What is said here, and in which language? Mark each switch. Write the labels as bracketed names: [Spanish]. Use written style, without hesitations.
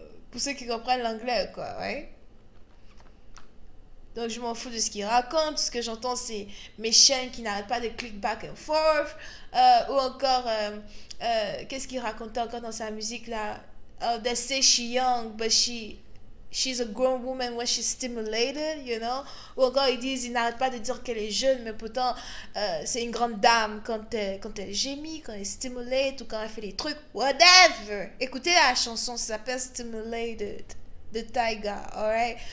[French] Pour ceux qui comprennent l'anglais, quoi, ouais. Donc, je m'en fous de ce qu'il raconte. Ce que j'entends, c'est mes chaînes qui n'arrêtent pas de [English] click back and forth. [French] Ou encore, qu'est-ce qu'il racontait encore dans sa musique, là? [English] They say she young, but she's a grown woman when she's stimulated, you know. [French] Ou encore ils disent, ils n'arrêtent pas de dire qu'elle est jeune, mais pourtant c'est une grande dame quand elle gémit, quand elle stimulate ou quand elle fait des trucs, whatever. Écoutez la chanson, ça s'appelle Stimulated de Tyga, alright.